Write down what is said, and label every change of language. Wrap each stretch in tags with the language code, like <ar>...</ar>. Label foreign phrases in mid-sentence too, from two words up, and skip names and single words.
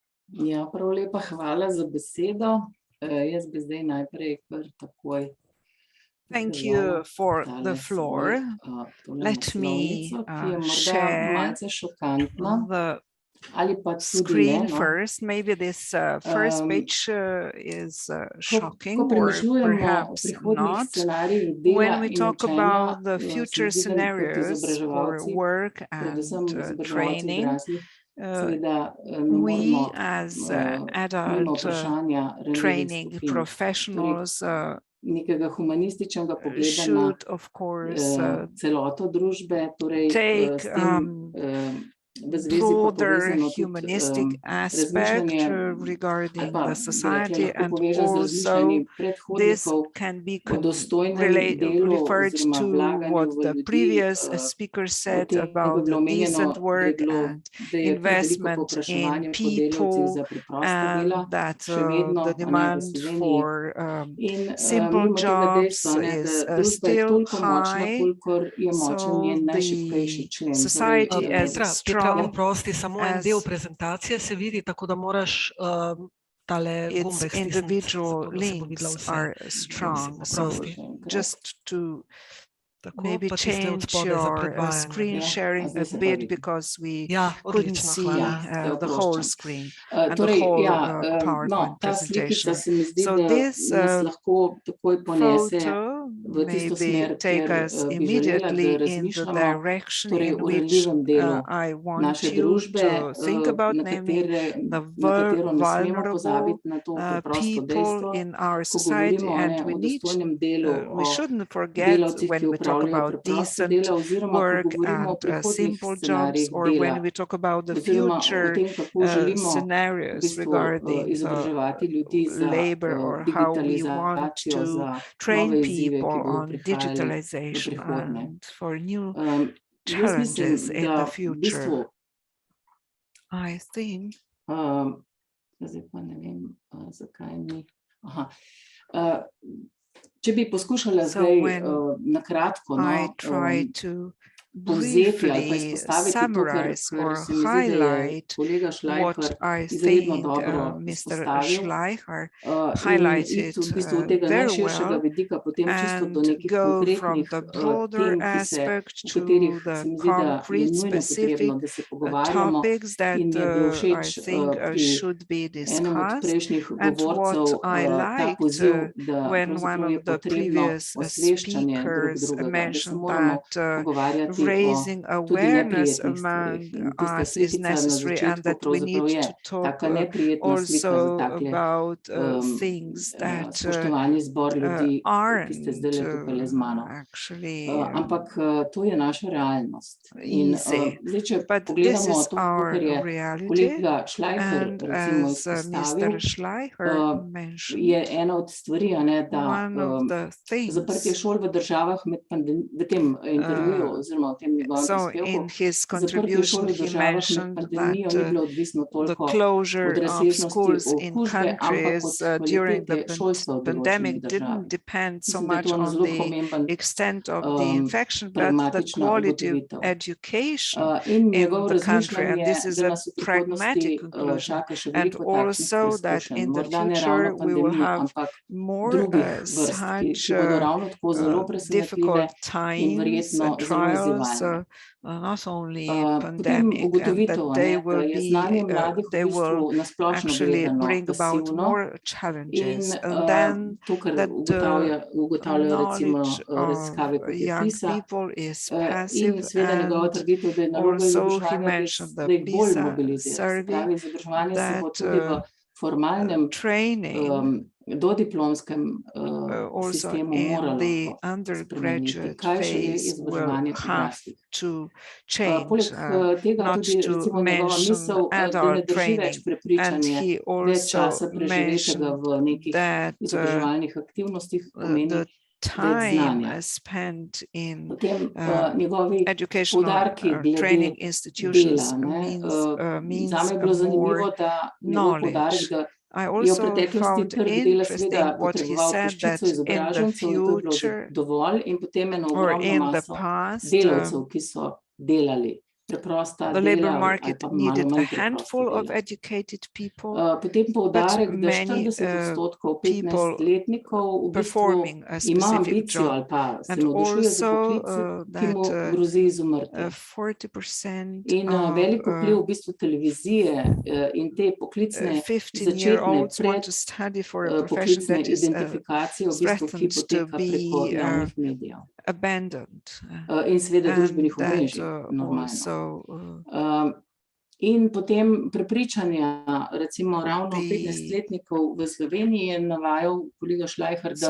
<sl>Ja, prav lepa hvala za besedo. Jaz bi zdaj najprej kar takoj</sl> <en>Thank</en> <sl>pokazala</sl> <en>you for</en> <sl>tale</sl> <en>the floor.</en> <sl>tole</sl> <en>Let me</en> <sl>naslovnico, ki je morda</sl> <en>share</en> <sl>malce šokantna</sl> <en>the</en> <sl>ali pa tudi ne,</sl> <en>screen</en> <sl>no.</sl> <en>first. Maybe this first page is shocking</en> <sl>Ko</sl> <en>or</en> <sl>premišljujemo o</sl> <en>perhaps</en> <sl>prihodnjih</sl> <en>not.</en> <sl>scenarijih dela</sl> <en>When we</en> <sl>in</sl> <en>talk</en> <sl>učenja,</sl> <en>about the</en> <sl>se mi</sl> <en>future</en> <sl>zdi, da kot</sl> <en>scenarios for</en> <sl>izobraževalci,</sl> <en>work</en> <sl>predvsem</sl> <en>and</en> <sl>izobraževalci</sl> <en>training,</en> <sl>odraslih, seveda ne</sl> <en>we</en> <sl>moremo</sl> <en>as</en> <sl>mimo</sl> <en>adult</en> <sl>vprašanja ranljivih</sl> <en>training</en> <sl>skupin.</sl> <en>professionals</en> <sl>Nekega humanističnega pogleda na</sl> <en>should, of course,</en> <sl>celoto družbe, torej</sl> <en>take</en> <sl>s tem v zvezi pa</sl> <en>broader</en> <sl>povezano</sl> <en>humanistic</en> <sl>tudi</sl> <en>aspect</en> <sl>razmišljanje</sl> <en>regarding</en> <sl>ali pa</sl> <en>the</en> <sl>bi</sl> <en>society,</en> <sl>rekla, lahko</sl> <en>and</en> <sl>poveže z</sl> <en>also</en> <sl>razmišljanjem</sl> <en>this</en> <sl>predhodnikov</sl> <en>can be</en> <sl>o dostojnem delu</sl> <en>referred</en> <sl>oziroma</sl> <en>to</en> <sl>vlaganju</sl> <en>what</en> <sl>v</sl> <en>the</en> <sl>ljudi.</sl> <en>previous speaker said</en> <sl>Potem je</sl> <en>about</en> <sl>bilo omenjeno,</sl> <en>decent</en> <sl>da je</sl> <en>work</en> <sl>bilo,</sl> <en>and</en> <sl>da je kar veliko</sl> <en>investment in</en> <sl>povpraševanje po delavcih</sl> <en>people,</en> <sl>za preprosta dela,</sl> <en>and that</en> <sl>še vedno,</sl> <en>the</en> <sl>a ne, v</sl> <en>demand</en> <sl>Sloveniji.</sl> <en>for</en> <sl>In</sl> <en>simple</en> <sl>mimo tega</sl> <en>jobs</en> <sl>dejstva, ne,</sl> <en>is</en> <sl>da družba je</sl> <en>still</en> <sl>toliko močna,</sl> <en>high,</en> <sl>kolikor je močen</sl> <en>so</en> <sl>njen najšibkejši</sl> <en>the</en> <sl>člen.</sl> <en>society</en> <sl>Torej,</sl> <en>as</en> <sl>Petra,</sl> <en>strong</en> <sl>oprosti, samo en</sl> <en>as</en> <sl>del prezentacije se vidi, tako da moraš tale</sl> <en>its</en> <sl>gumbek stisniti,</sl> <en>individual</en> <sl>zato da se bo videla</sl> <en>links</en> <sl>vse.</sl> <en>are strong. So</en> <sl>Oprosti.</sl> <en>just to</en> <sl>Tako,</sl> <en>maybe</en> <sl>pa tiste od</sl> <en>change</en> <sl>spodaj za</sl> <en>your</en> <sl>predvajanje.</sl> <en>screen</en> <sl>Ja, a</sl> <en>sharing</en> <sl>zdaj</sl> <en>a</en> <sl>se pa</sl> <en>bit,</en> <sl>vidi.</sl> <en>because we</en> <sl>Ja,</sl> <en>couldn't</en> <sl>odlično,</sl> <en>see</en> <sl>hvala. Ja,</sl> <en>the whole</en> <sl>oproščam.</sl> <en>screen and the</en> <sl>Torej,</sl> <en>whole</en> <sl>ja, no,</sl> <en>PowerPoint</en> <sl>ta slikica</sl> <en>presentation.</en> <sl>se mi zdi,</sl> <en>So</en> <sl>da</sl> <en>this</en> <sl>nas lahko takoj ponese</sl> <en>photo</en> <sl>v tisto smer,</sl> <en>maybe take</en> <sl>kjer</sl> <en>us</en> <sl>bi želela,</sl> <en>immediately</en> <sl>da</sl> <en>in the</en> <sl>razmišljamo</sl> <en>direction</en> <sl>torej</sl> <en>in</en> <sl>o</sl> <en>which</en> <sl>ranljivem delu</sl> <en>I want</en> <sl>naše</sl> <en>you</en> <sl>družbe,</sl> <en>to think about, namely</en> <sl>na</sl> <en>the</en> <sl>katero ne smemo</sl> <en>vulnerable</en> <sl>pozabiti, na to preprosto</sl> <en>people</en> <sl>dejstvo,</sl> <en>in our</en> <sl>ko</sl> <en>society,</en> <sl>govorimo</sl> <en>and</en> <sl>ne,</sl> <en>we</en> <sl>o</sl> <en>need</en> <sl>dostojnem delu,</sl> <en>we</en> <sl>o</sl> <en>shouldn't forget</en> <sl>delavcih,</sl> <en>when</en> <sl>ki</sl> <en>we talk</en> <sl>opravljajo</sl> <en>about</en> <sl>preprosta</sl> <en>decent</en> <sl>dela, oziroma ko</sl> <en>work</en> <sl>govorimo o</sl> <en>and</en> <sl>prihodnjih</sl> <en>simple jobs,</en> <sl>scenarijih</sl> <en>or</en> <sl>dela,</sl> <en>when we talk about the</en> <sl>oziroma o</sl> <en>future</en> <sl>tem, kako želimo v</sl> <en>scenarios</en> <sl>bistvu</sl> <en>regarding</en> <sl>izobraževati ljudi za</sl> <en>labor, or how we want</en> <sl>digitalizacijo,</sl> <en>to</en> <sl>za</sl> <en>train</en> <sl>nove izzive, ki</sl> <en>people</en> <sl>bodo</sl> <en>on</en> <sl>prihajali v</sl> <en>digitalization</en> <sl>prihodnje.</sl> <en>and for new</en> <sl>Jaz mislim,</sl> <en>challenges in</en> <sl>da</sl> <en>the</en> <sl>v</sl> <en>future.</en> <sl>bistvu,</sl> <en>I think</en> <sl>zdaj pa ne vem, zakaj ni. Aha. Če bi poskušala</sl> <en>So</en> <sl>zdaj</sl> <en>when</en> <sl>na kratko, no,</sl> <en>I try to</en> <sl>povzeti ali pa</sl> <en>briefly</en> <sl>izpostaviti to,</sl> <en>summarize</en> <sl>kar</sl> <en>or</en> <sl>se mi zdi, da je</sl> <en>highlight</en> <sl>kolega</sl> <en>what</en> <sl>Schleicher</sl> <en>I</en> <sl>izredno</sl> <en>think</en> <sl>dobro</sl> <en>Mr.</en> <sl>izpostavil,</sl> <en>Schleicher</en> <sl>in</sl> <en>highlighted</en> <sl>iti v bistvu od tega</sl> <en>very</en> <sl>najširšega</sl> <en>well,</en> <sl>vidika potem čisto do</sl> <en>and</en> <sl>nekih</sl> <en>go from</en> <sl>konkretnih</sl> <en>the broader</en> <sl>tem,</sl> <en>aspect</en> <sl>o</sl> <en>to</en> <sl>katerih</sl> <en>the</en> <sl>se mi zdi, da je</sl> <en>concrete,</en> <sl>nujno</sl> <en>specific</en> <sl>potrebno, da se pogovarjamo,</sl> <en>topics that</en> <sl>in mi je bilo</sl> <en>I</en> <sl>všeč</sl> <en>think</en> <sl>pri</sl> <en>should be</en> <sl>enem od</sl> <en>discussed.</en> <sl>prejšnjih</sl> <en>And</en> <sl>govorcev</sl> <en>what I</en> <sl>ta</sl> <en>liked</en> <sl>poziv, da</sl> <en>when one</en> <sl>pravzaprav je</sl> <en>of the</en> <sl>potrebno</sl> <en>previous</en> <sl>osveščanje drug</sl> <en>speakers</en> <sl>drugega, da se</sl> <en>mentioned</en> <sl>moramo</sl> <en>that</en> <sl>pogovarjati o</sl> <en>raising</en> <sl>tudi</sl> <en>awareness</en> <sl>neprijetnih</sl> <en>among</en> <sl>stvareh. In tista</sl> <en>us is</en> <sl>slikica na</sl> <en>necessary, and</en> <sl>začetku</sl> <en>that we need</en> <sl>pravzaprav je</sl> <en>to talk</en> <sl>taka neprijetna slika za</sl> <en>also</en> <sl>takle</sl> <en>about things that</en> <sl>spoštovani zbor ljudi, ki ste</sl> <en>aren't</en> <sl>zdajle tukajle z mano.</sl> <en>actually</en> <sl>Ampak to je naša realnost. In</sl> <en>easy.</en> <sl>zdaj, če</sl> <en>But this</en> <sl>pogledamo</sl> <en>is</en> <sl>to,</sl> <en>our</en> <sl>kar je</sl> <en>reality,</en> <sl>kolega Schleicher</sl> <en>and</en> <sl>recimo</sl> <en>as</en> <sl>izpostavil,</sl> <en>Mr. Schleicher</en> <sl>je</sl> <en>mentioned,</en> <sl>ena od stvari, a ne, da</sl> <en>one of the</en> <sl>zaprtje</sl> <en>things,</en> <sl>šol v državah v tem intervjuju oziroma v tem njegovem</sl> <en>so</en> <sl>prispevku,</sl> <en>in his</en> <sl>zaprtje šol</sl> <en>contribution</en> <sl>v</sl> <en>he</en> <sl>državah med</sl> <en>mentioned</en> <sl>pandemijo ni</sl> <en>that</en> <sl>bilo odvisno</sl> <en>the</en> <sl>toliko od</sl> <en>closure of</en> <sl>razsežnosti</sl> <en>schools in</en> <sl>okužbe, ampak od</sl> <en>countries during the</en> <sl>kvalitete šolstva v</sl> <en>pandemic</en> <sl>določeni državi.</sl> <en>didn't depend so</en> <sl>Mislim, da je</sl> <en>much</en> <sl>to en</sl> <en>on</en> <sl>zelo</sl> <en>the</en> <sl>pomemben</sl> <en>extent of the infection, but the</en> <sl>pragmatična</sl> <en>quality of</en> <sl>ugotovitev.</sl> <en>education</en> <sl>In</sl> <en>in</en> <sl>njegovo</sl> <en>the country. And</en> <sl>razmišljanje,</sl> <en>this is</en> <sl>da</sl> <en>a</en> <sl>nas v</sl> <en>pragmatic</en> <sl>prihodnosti</sl> <en>conclusion.</en> <sl>čaka še</sl> <en>And</en> <sl>veliko takšnih</sl> <en>also that</en> <sl>preizkušenj.</sl> <en>in the</en> <sl>Morda ne</sl> <en>future</en> <sl>ravno</sl> <en>we will</en> <sl>pandemije,</sl> <en>have</en> <sl>ampak</sl> <en>more</en> <sl>drugih vrst, ki</sl> <en>such</en> <sl>bodo ravno tako zelo presenetljive</sl> <en>difficult</en> <sl>in</sl> <en>times,</en> <sl>verjetno zelo</sl> <en>trials,</en> <sl>izzivalne.</sl> <en>not only</en> <sl>Potem</sl> <en>pandemic, and</en> <sl>ugotovitev,</sl> <en>that they</en> <sl>da</sl> <en>will</en> <sl>je</sl> <en>be,</en> <sl>znanje mladih v</sl> <en>they will</en> <sl>bistvu na splošno</sl> <en>actually</en> <sl>gledano</sl> <en>bring about</en> <sl>pasivno,</sl> <en>more</en> <sl>in</sl> <en>challenges. And then</en> <sl>to, kar</sl> <en>that</en> <sl>ugotavljajo recimo</sl> <en>knowledge</en> <sl>raziskave,</sl> <en>of</en> <sl>kot je</sl> <en>young</en> <sl>PISA,</sl> <en>people is</en> <sl>in</sl> <en>passive,</en> <sl>seveda njegova</sl> <en>and</en> <sl>trditev, da je naloga</sl> <en>also he</en> <sl>izobraževanja,</sl> <en>mentioned</en> <sl>da</sl> <en>the</en> <sl>jih bolj</sl> <en>PISA</en> <sl>mobilizira. Se</sl> <en>survey</en> <sl>pravi, izobraževanje se bo</sl> <en>that</en> <sl>tudi v formalnem</sl> <en>training</en> <sl>dodiplomskem</sl> <en>also</en> <sl>sistemu</sl> <en>in</en> <sl>moralo</sl> <en>the</en> <sl>spremeniti.</sl> <en>undergraduate</en> <sl>Kaj šele</sl> <en>phase will</en> <sl>izobraževanje</sl> <en>have</en> <sl>odraslih.</sl> <en>to change,</en> <sl>Poleg tega</sl> <en>not</en> <sl>tudi</sl> <en>to</en> <sl>recimo njegova</sl> <en>mention</en> <sl>misel, da ne</sl> <en>adult</en> <sl>drži</sl> <en>training.</en> <sl>več</sl> <en>And</en> <sl>prepričanje</sl> <en>he</en> <sl>več časa</sl> <en>also</en> <sl>preživetega</sl> <en>mentioned</en> <sl>v nekih</sl> <en>that</en> <sl>izobraževalnih aktivnostih,</sl> <en>the</en> <sl>pomeni več</sl> <en>time</en> <sl>znanja.</sl> <en>spent in</en> <sl>Potem njegovi</sl> <en>educational</en> <sl>poudarki glede</sl> <en>training institutions</en> <sl>dela, ne.</sl> <en>means</en> <sl>Zame je bilo zanimivo,</sl> <en>more</en> <sl>da njegov poudarek,</sl> <en>knowledge.</en> <sl>da</sl> <en>I</en> <sl>je v</sl> <en>also</en> <sl>preteklosti</sl> <en>found</en> <sl>trg dela seveda</sl> <en>interesting what he</en> <sl>potreboval</sl> <en>said, that</en> <sl>peščico</sl> <en>in the</en> <sl>izobražencev in to je bilo</sl> <en>future</en> <sl>dovolj, in potem eno</sl> <en>or</en> <sl>ogromno</sl> <en>in the</en> <sl>maso</sl> <en>past</en> <sl>delavcev, ki so delali. preprosta</sl> <en>the labor</en> <sl>dela ali</sl> <en>market</en> <sl>pa malo</sl> <en>needed a</en> <sl>manj preprosta</sl> <en>handful of</en> <sl>dela.</sl> <en>educated people</en> <sl>Potem poudarek, da</sl> <en>many,</en> <sl>40%</sl> <en>people</en> <sl>15-letnikov v bistvu</sl> <en>performing a</en> <sl>ima</sl> <en>specific</en> <sl>ambicijo</sl> <en>job.</en> <sl>ali pa se</sl> <en>And</en> <sl>navdušuje za</sl> <en>also</en> <sl>poklic, ki mu</sl> <en>that</en> <sl>grozi izumrtje.</sl> <en>40%</en> <sl>In velik vpliv v bistvu televizije in te poklicne</sl> <en>15-year-olds</en> <sl>začetne</sl> <en>want to study for a profession</en> <sl>poklicne</sl> <en>that is</en> <sl>identifikacije v bistvu, ki</sl> <en>threatened to</en> <sl>poteka preko</sl> <en>be</en> <sl>javnih medijev.</sl> <en>abandoned.</en> <sl>In seveda družbenih</sl> <en>And that</en> <sl>omrežij, normalno.</sl> <en>also</en> <sl>In potem prepričanja, recimo ravno</sl> <en>The-</en> <sl>15-letnikov v Sloveniji je navajal kolega Schleicher, da</sl>